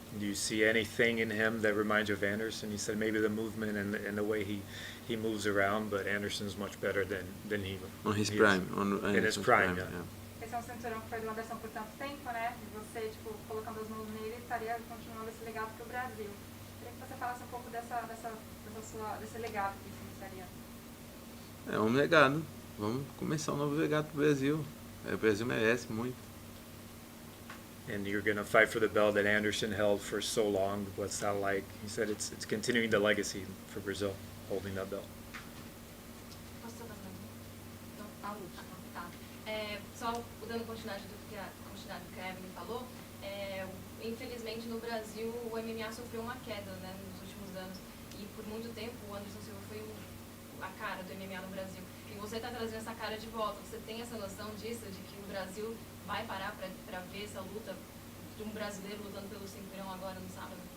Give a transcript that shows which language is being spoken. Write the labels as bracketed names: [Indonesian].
[English] Do you see anything in him that reminds you of Anderson? He said maybe the movement and the way he moves around, but Anderson's much better than he. On his he prime. is. In his prime, yeah. [Portuguese] Esse é um cinturão que foi do Anderson por tanto tempo, né? E você, colocando as mãos nele, estaria continuando esse legado para o Brasil. Queria que você falasse um pouco desse legado que isso iniciaria. É um legado. Vamos começar um novo legado pro Brasil. O Brasil merece muito. [English] And you're going to fight for the belt that Anderson held for so long. What's that like? He said it's continuing the legacy for Brazil, holding that belt. [Portuguese] Posso tocar mais um? Então, tá. Só dando continuidade do que a Evelyn falou, infelizmente no Brasil o MMA sofreu uma queda, né, nos últimos anos. E por muito tempo o Anderson Silva foi a cara do MMA no Brasil. E você está trazendo essa cara de volta. Você tem essa noção disso, de que o Brasil vai parar para ver essa luta de um brasileiro lutando pelo cinturão agora no sábado?